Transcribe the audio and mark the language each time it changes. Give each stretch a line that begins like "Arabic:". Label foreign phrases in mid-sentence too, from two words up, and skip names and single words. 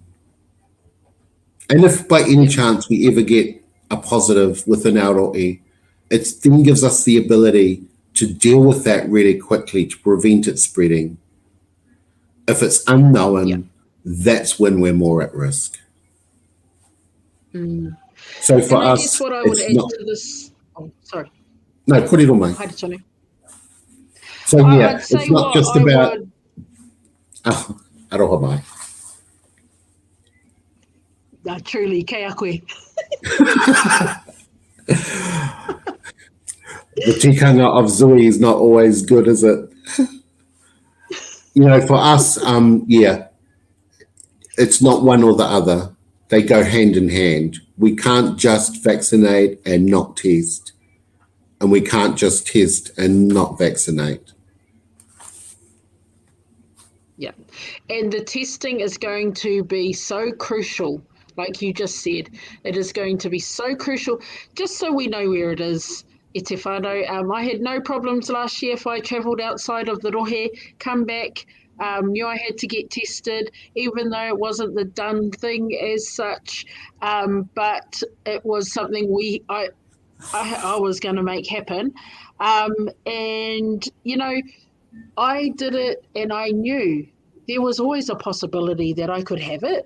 English: And if by any chance we ever get a positive within Aorangi, it then gives us the ability to deal with that really quickly to prevent it spreading. If it's unknown, that's when we're more at risk. So for us, guess what I would add to this. Oh, sorry. No,
Māori: kōrero mai. Haere tonu.
English: So yeah, it's not just about.
Māori: Oh, aroha mai. Truly, kei a koe.
English: The tikanga of Zui is not always good, is it? For us, it's not one or the other. They go hand in hand. We can't just vaccinate and not test. And we can't just test and not vaccinate. Yeah. And the testing is going to be so crucial, like you just said. It is going to be so crucial, just so we know where it is.
Māori: E te whānau.
English: I had no problems last year if I travelled outside of the rohe, come back, knew I had to get tested, even though it wasn't the done thing as such, but it was something I was going to make happen. And, I did it and I knew there was always a possibility that I could have it.